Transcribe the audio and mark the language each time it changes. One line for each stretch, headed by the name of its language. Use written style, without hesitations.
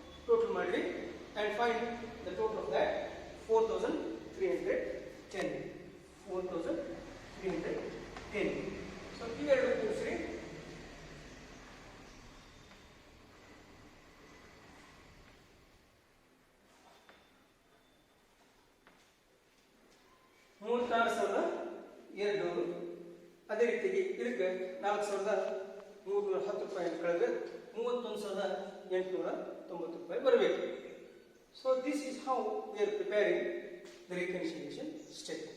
Kannada: Total ಮಾಡಿರಿ
English: and find the total of that 4310. 4310.
Kannada: So ಇವೆರಡು ಕೂಡಿಸ್ರಿ. $36,200. ಅದೇ ರೀತಿಯಾಗಿ ಇದಕ್ಕೆ $4,310 ಅಂತ ಕಳೆದ್ರೆ $31,890 ಬರಬೇಕು.
English: So this is how we are preparing the reconciliation step.